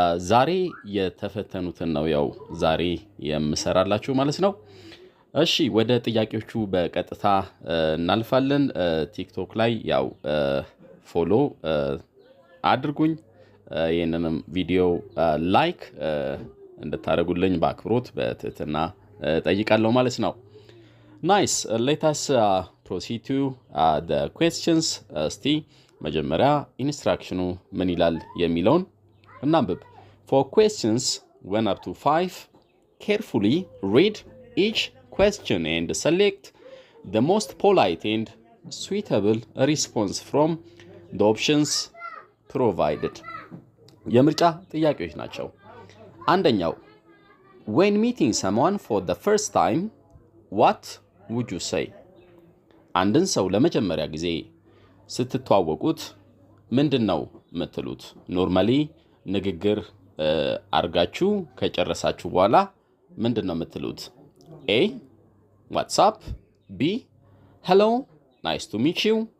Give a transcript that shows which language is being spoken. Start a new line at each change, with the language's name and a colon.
Amharic: ዛሬ የተፈተኑትን ነው ያው ዛሬ የምሰራላችሁ ማለት ነው። እሺ ወደ ጥያቄዎቹ በቀጥታ እናልፋለን። ቲክቶክ ላይ ያው ፎሎ አድርጉኝ፣ ይህንንም ቪዲዮ ላይክ እንድታደርጉልኝ በአክብሮት በትህትና ጠይቃለሁ ማለት ነው።
English: Nice. Let us proceed to the questions.
Amharic: እስቲ መጀመሪያ ኢንስትራክሽኑ ምን ይላል የሚለውን እናንብብ።
English: For questions 1 up to 5, carefully read each question and select the most polite and suitable response from the options provided.
Amharic: የምርጫ ጥያቄዎች ናቸው። አንደኛው
English: When meeting someone for the first time, what would you say?
Amharic: አንድን ሰው ለመጀመሪያ ጊዜ ስትተዋወቁት ምንድነው የምትሉት? ኖርማሊ ንግግር አርጋችሁ ከጨረሳችሁ በኋላ ምንድነው የምትሉት?
English: A What's up? B Hello, nice to meet you.